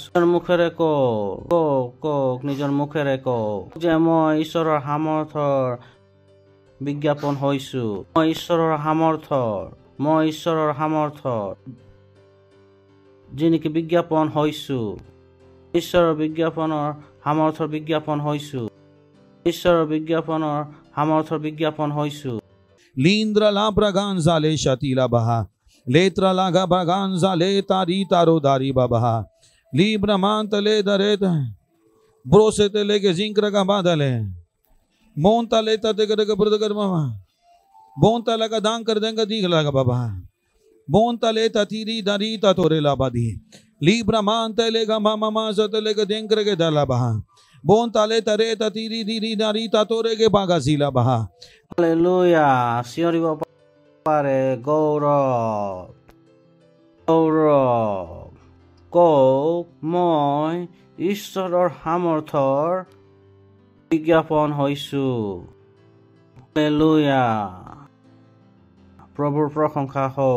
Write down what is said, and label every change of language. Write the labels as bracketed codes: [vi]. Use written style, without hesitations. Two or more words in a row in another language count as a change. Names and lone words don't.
[as] মুখেৰে কওক, নিজৰ মুখেৰে কওক যে মই ঈশ্বৰৰ সামৰ্থ্যৰ বিজ্ঞাপন হৈছো। মই ঈশ্বৰৰ সামৰ্থৰ যি নেকি বিজ্ঞাপন হৈছো। ঈশ্বৰৰ সামৰ্থৰ বিজ্ঞাপন হৈছো। ঈশ্বৰৰ সামৰ্থৰ বিজ্ঞাপন হৈছো। Lindra la braganza le shatila baha. Letra la gabaganza le tari taro dari babaha. Libra mantale dareta. Brosete lege zinkra gabadale. Monta leta de gada brother mama. Bonta laga dan kar denga digla baba. Bonta leta tiri dari ta tore la badi. Libra mantale ga mama mazate lega denkra ge dala baha. Bonta leta reta tiri diri dari ta tore ge bagazila baha. Hallelujah. চিঞৰিব পাৰে গৌৰৱ। কওক মই ঈশ্বৰৰ সামৰ্থৰ বিজ্ঞাপন হৈছো। হালেলুয়া। প্ৰভুৰ প্ৰশংসা হওক।